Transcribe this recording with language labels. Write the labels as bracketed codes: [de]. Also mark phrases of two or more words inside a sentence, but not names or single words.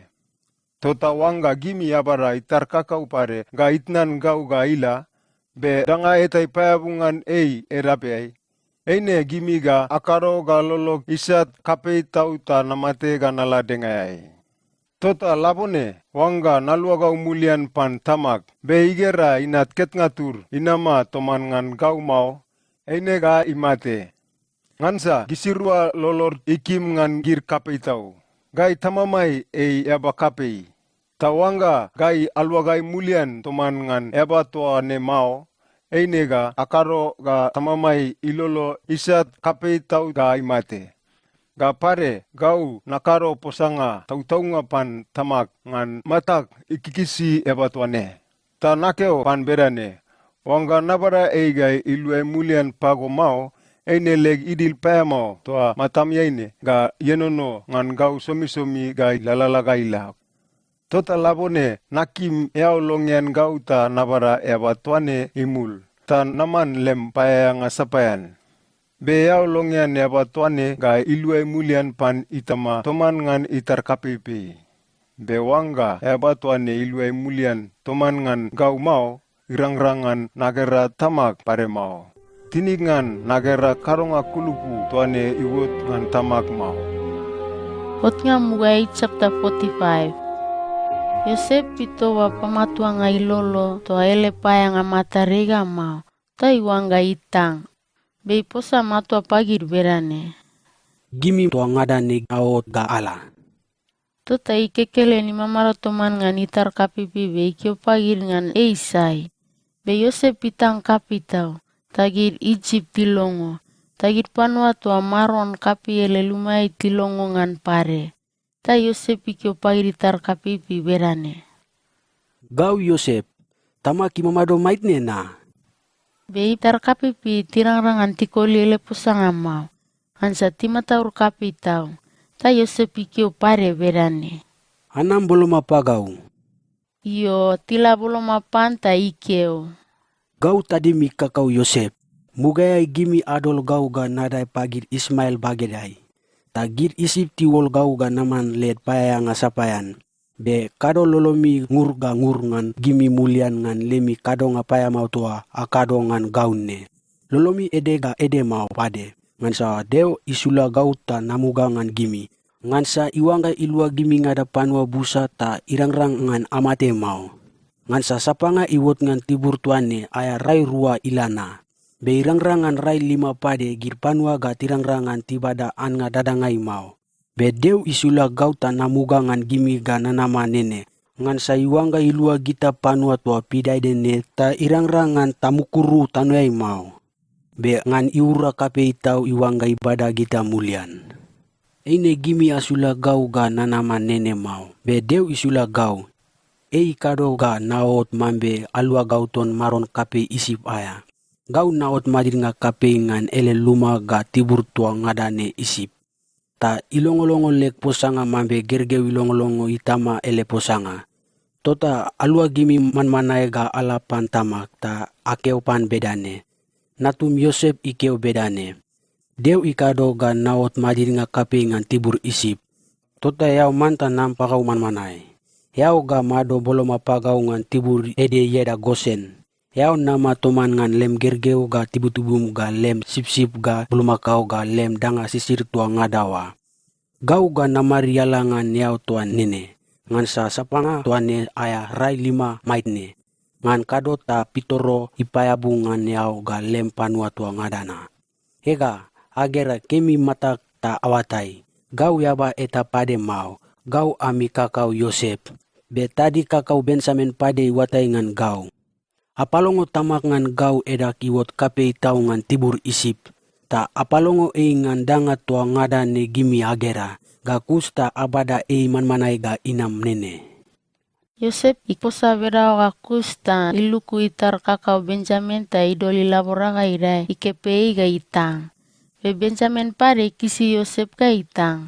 [mna] Tota wanga gimi abara itar kakau pare ga itnan gau ga ila. Be danga eta ipayabungan erapeai. Eine gimi ga akaro ga lolok isat kapei tau ta namate ga nala dengayai. Tota labone wanga nalua gau mulian pan tamak be igera inat ket ngatur inama toman ngan gau mau eine ga imate. Ngansa gisirua lolor ikim ngan gir kapei tau. Gai tamamai eba kapei. Tawanga gai alua gai mulian toman ngan eba toa ne mau. Einega akaro ga tamamai ilolo isat kapei tau ga imate. Ga pare gau nakaro posanga tau-taunga pan tamak ngan matak ikikisi ebatuane. Ta nakeo pan berane. Wanga nabara eigai ilue mulian pago mau. Eine leg idil payamau toa matam yaine ga yenono ngan gau somi-somi ga ilalala. Tota labone nakim longian gau ta nabara ebatuane imul. Ta naman lem payanga sapayan. Be yau longian yaba tuane ga ilue mulian pan itama toman ngan itar kapipi. Be wanga yaba tuane ilue mulian toman ngan gau mau irang-rangan nagera tamak pare mau. Tiningan nagera karonga kulupu tuane iwot ngan tamak mau. Hotnga Mugai chapter 45. Yosef pito wa pamatua nga ilolo to ele paya nga matariga mau. Ta iwanga itang. Be posa matua pagir berane. Gimi to ngadane awot ga ala. Tota ikekele ni mamaro toman ngan itar kapipi be ikyo pagir ngan eisai. Be Yosef pitang kapitau. Tagir Egypt tilongo. Tagir panua tua maron kapi ele lumai tilongo ngan pare. Ta Yosef ikyo pagir itar kapipi berane. Gau Yosef, tamaki mamado maitne na. Be itar kapipi tirang-rangan tikoli ele pusanga mau. Ansa timataur kapitau. Ta Yosef ikyo pare berane. Anam belum apa gau. Iyo tila belum apanta ikeo. Gau tadi mi kakau Yosef. Mugaya gimi adol gau ga nadai pagir Ismail bagedai. Tagir isip tiwol gau ga naman led paya nga sapayan. Be kado lolomi ngur ga ngan gimi mulian ngan lemi kado nga paya mau tua akado ngan gaunne. Lolomi ede ga ede mau pade. Ngan sa deo isula gau ta namuga ngan gimi. Ngan sa iwanga ilua gimi ngada panua busa ta irangrang ngan amate mau. Ngan sa sapanga iwot ngan tibur tuane aya rai rua ilana. Be irangrangan rai 5 pade gir panua ga tirangrangan tibada an nga dadangai mau. Be deu isula gau ta namuga ngan gimi ga nanama nene. Ngan sa iwanga ilua gita panua tua pidai dene ta irangrangan tamukuru tanuai mau. Be ngan iura kape itau iwanga ibadah gita mulian. Ine gimi asula gau ga nanama nene mau. Be deu isula gau. Ei kado ga naot mambe alua gau ton maron kape isip aya. Gau naot madir nga kape ngan ele luma ga tibur tua ngadane isip. Ta ilongolongo lek posanga mambe gergeu ilongolongo itama ele posanga. Tota alua gimi manmanae ga alapan tamak ta akeu pan bedane. Natum Yosef ikeu bedane. Deu ikado ga naot madir nga kape ngan tibur isip. Tota yau manta nampakau manmanae. Yau ga mado bolom apagau ngan tibur ede yeda Gosen. Yau nama toman ngan lem gergeu ga tibutubum ga lem sip-sip ga bulumakau ga lem danga sisir tua ngadawa. Gau ga namari yalangan yau tuan nene. Ngan sa sapanga tuane aya rai 5 maitne. Ngan kado ta pitoro ipayabu ngan yau ga lem panua tua ngadana. Ega agera kemi matak ta awatai. Gau yaba eta pade mau. Gau ami kakau Yosef. Be tadi kakau Benjamin pade iwatai ngan gau. Apalongo tamak ngan gau edak iwot kape itau ngan tibur isip. Ta apalongo ngan danga tua ngada ne gimi agera. Ga kusta abada manmanai ga inam nene. Yosef iposa bera ga kusta iluku itar kakau Benjamin ta idoli laboraga irai ikepei ga itang. Be Benjamin pare kisi Yosef ga itang.